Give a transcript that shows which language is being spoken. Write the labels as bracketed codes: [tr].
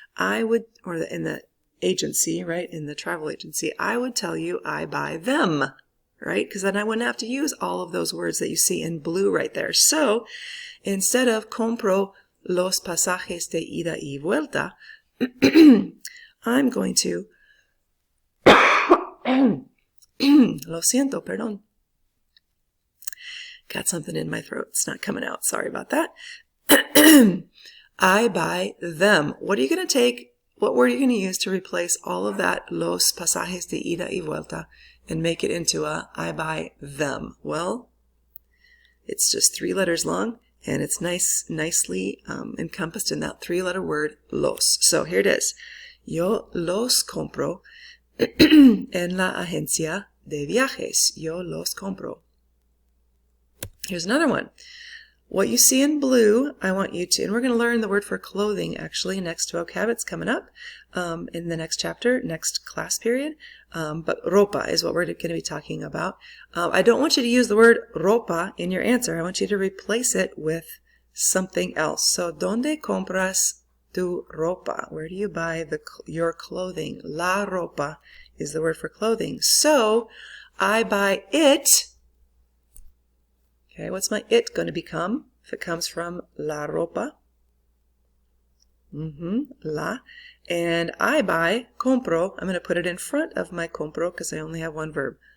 [en] I would, or in the agency, right, in the travel agency, I would tell you I buy them, right? Because then I wouldn't have to use all of those words that you see in blue right there. So instead of [es] compro los pasajes de ida y vuelta, [en] I'm going to [es] lo siento, perdón. [en] Got something in my throat. It's not coming out. Sorry about that. I buy them. What are you going to take? What word are you going to use to replace all of that [es] los pasajes de ida y vuelta [en] and make it into a I buy them? Well, it's just 3 letters long and it's nicely encompassed in that 3-letter word los. So here it is. [es] Yo los compro en la agencia de viajes. Yo los compro. [en] Here's another one. What you see in blue, I want you to, and we're going to learn the word for clothing actually next vocab. It's coming up in the next chapter, next class period. But ropa is what we're going to be talking about. I don't want you to use the word ropa in your answer. I want you to replace it with something else. [es] So, ¿dónde compras tu ropa? [en] Where do you buy your clothing? La ropa is the word for clothing. So, I buy it. Okay, what's my it going to become if it comes from la ropa? La. And I buy, compro, I'm going to put it in front of my compro because I only have one verb.